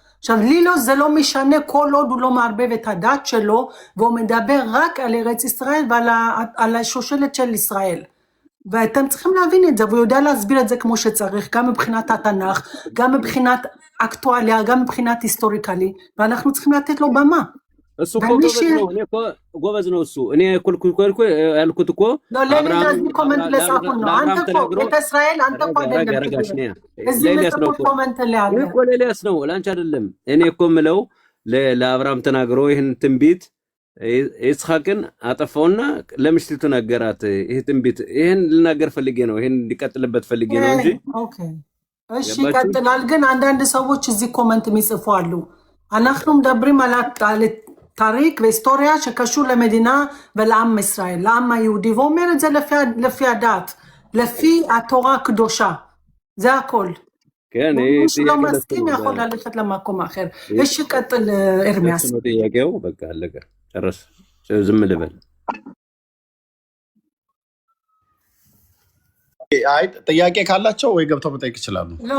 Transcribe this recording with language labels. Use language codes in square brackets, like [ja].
[he] עכשיו לי זה לא משנה כל עוד הוא לא מערבב את הדת שלו והוא מדבר רק על ארץ ישראל ועל השושלת של ישראל ואתם צריכים להבין את זה והוא יודע להסביר את זה כמו שצריך גם מבחינת התנ"ך גם מבחינת אקטואליה גם מבחינת היסטוריקלי ואנחנו צריכים לתת לו במה. [am] እሱ እኮ ጎበዝ ነው እሱ። እኔ ያልኩት እኮ ለምን ኮመንት ለጻፉን ነው። አንተ እኮ በእስራኤል አንተ እኮ አይደለም ሌላስ ነው ላንቺ አይደለም። እኔ እኮ የምለው ለአብርሃም ተናግሮ ይህን ትንቢት ይስሐቅን አጠፋውና ለምሽቲቱ ነገራት። ይሄ ትንቢት ይሄን ልናገር ፈልጌ ነው። ይሄን እንዲቀጥልበት ፈልጌ ነው እንጂ ኦኬ እሺ ይቀጥላል። ግን አንዳንድ ሰዎች እዚህ ኮመንት የሚጽፉ አሉ። [he] אנחנו מדברים על תאריך והיסטוריה שקשור למדינה ולעם ישראל, לעם היהודי, ואומר את זה לפי הדת, לפי התורה הקדושה, זה הכל. כן, מי שלא מסכים יכול ללכת למקום אחר. יש שקטל ארמיאס. יגיעו, בקה, לגע, שרס, שזם לבן. [am] ጥያቄ ካላቸው ወይ ገብተው መጠየቅ ይችላሉ።